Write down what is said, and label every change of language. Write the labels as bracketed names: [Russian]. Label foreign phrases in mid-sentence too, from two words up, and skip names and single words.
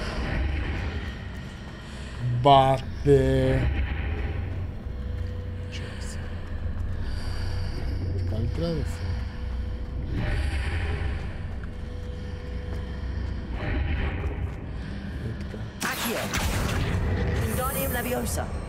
[Bulgarian] Бате! Чакай се. Така ли трябва да се? Е така. Accio. Guardium Leviosa.